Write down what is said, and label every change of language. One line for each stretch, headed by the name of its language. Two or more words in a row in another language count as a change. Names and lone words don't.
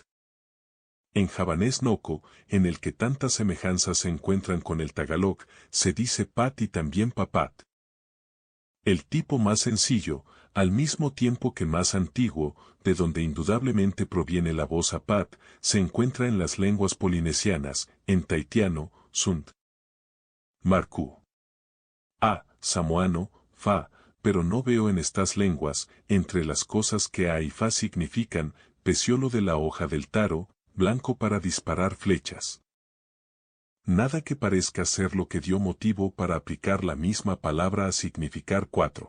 Spanish: En javanés noco, en el que tantas semejanzas se encuentran con el tagalog, se dice pat y también papat. El tipo más sencillo, al mismo tiempo que más antiguo, de donde indudablemente proviene la voz apat, se encuentra en las lenguas polinesianas, en tahitiano, sunt. Marcú. Samoano, fa, pero no veo en estas lenguas, entre las cosas que a y fa significan, peciolo de la hoja del taro, blanco para disparar flechas. Nada que parezca ser lo que dio motivo para aplicar la misma palabra a significar 4.